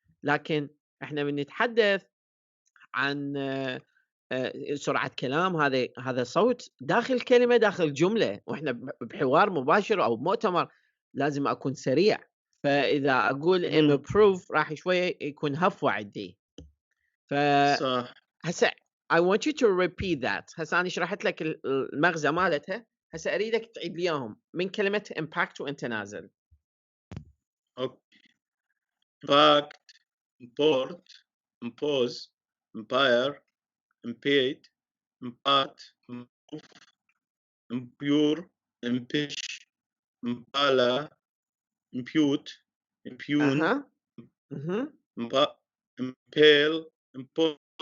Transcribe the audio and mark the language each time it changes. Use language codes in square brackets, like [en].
[ar] لكن إحنا من نتحدث عن سرعة كلام، هذا صوت داخل كلمة داخل جملة، وإحنا بحوار مباشر أو مؤتمر لازم أكون سريع. فإذا أقول improve راح شوية يكون هفوة عندي. صح. [en] هسه I want you to repeat that. [ar] هسه أنا شرحت لك المغزى مالتها، هسه أريدك تعيد لي إياهم من كلمة impact وأنت نازل. [en] impact, import, impose, impire, impede, impart, improve, impure, impish, impala, impute, impugn, impale, impose.